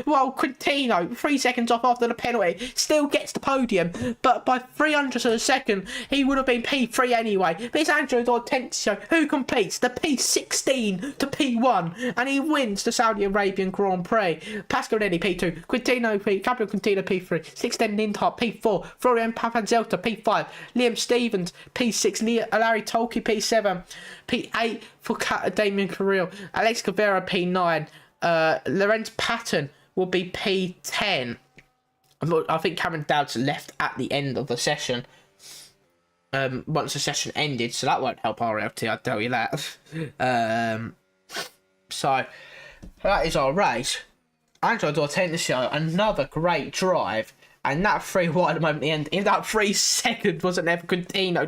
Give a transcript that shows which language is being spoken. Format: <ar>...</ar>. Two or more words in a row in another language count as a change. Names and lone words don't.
<en>While Quintino, 3 seconds off after the penalty, still gets the podium, but by 300ths of a second, he would have been P3 anyway. But it's Angelo Hortensio who completes the P16 to P1, and he wins the Saudi Arabian Grand Prix. Pascal Ranelli P2, Quintino P, Gabriel Quintino P3, 16 Lindhardt P4, Florian Pavanzelta P5, Liam Stevens P6, Larry Tolke P7, P8 for Damien Carril, Alex Guevara P9, Lorenz Patton will be P10. I think Cameron Dowd's left at the end of the session. Once the session ended, so that won't help RLT, I'll tell you that. So that is our race. Angelo Hortensio, another great drive, and that 3 wide at the moment, the end in that 3 seconds wasn't there for Quintino.</en>